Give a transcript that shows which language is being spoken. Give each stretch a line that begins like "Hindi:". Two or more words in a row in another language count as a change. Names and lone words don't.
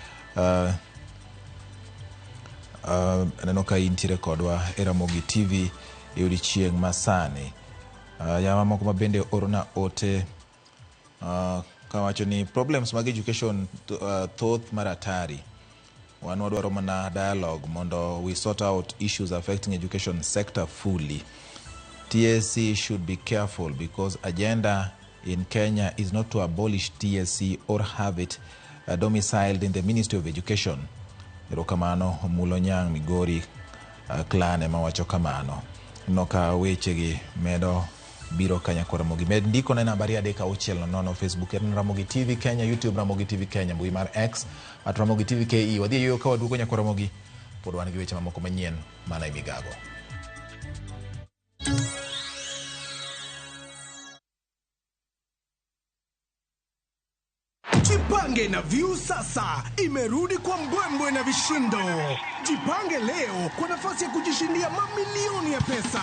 Luo (Kenya and Tanzania): Neno ka intiere kodwa e Ramogi TV e odiechieng' masani. Yama moko ma bende orona ote kawacho ni problems mag education thoth maratari. Wan wadwaro mana
English: dialogue mondo we sort out issues affecting education sector fully. TSC should be careful because agenda in Kenya is not to abolish TSC or have it domiciled in the Ministry of Education.
Luo (Kenya and Tanzania): Erokamano Mulonyang Migori clan ema wacho kamano. Noka weche gi medo biro Nyakwara Mogi. Med ndiko na nambari 360 Facebook en Ramogi TV Kenya, YouTube Ramogi TV Kenya, mbui mar X @Ramogi TV KE. Wadhi yo ka waduogo Nyakwara Mogi pod wan gi weche mamoko manyien mana imigago.
Swahili: Jipange na View sasa imerudi kwa mbwembwe na vishindo. Jipange leo kwa nafasi ya kujishindia mamilioni ya pesa.